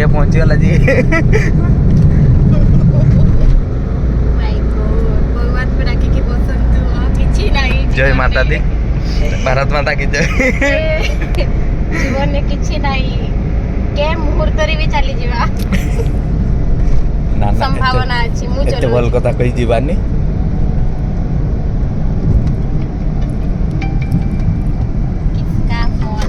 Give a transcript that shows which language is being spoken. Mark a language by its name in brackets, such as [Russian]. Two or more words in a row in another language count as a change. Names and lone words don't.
[Odia] ପଚିଗଲା ଯେ [English] My God, [Hindi] भगवान को [Odia] डाकिକି ବସନ୍ତୁ ଆଉ କିଛି ନାହିଁ [Hindi] जय माता दी भारत माता की जय [Odia] ଜୀବନରେ କିଛି ନାହିଁ କେ ମୁହୂର୍ତ୍ତରେ ବି ଚାଲିଯିବା ନା ନା ସମ୍ଭାବନା ଅଛି ମୁଁ ଏତେ ଭଲ ଚଲଉଛି କଥା କହି ଯିବାନି [Hindi] किसका फोन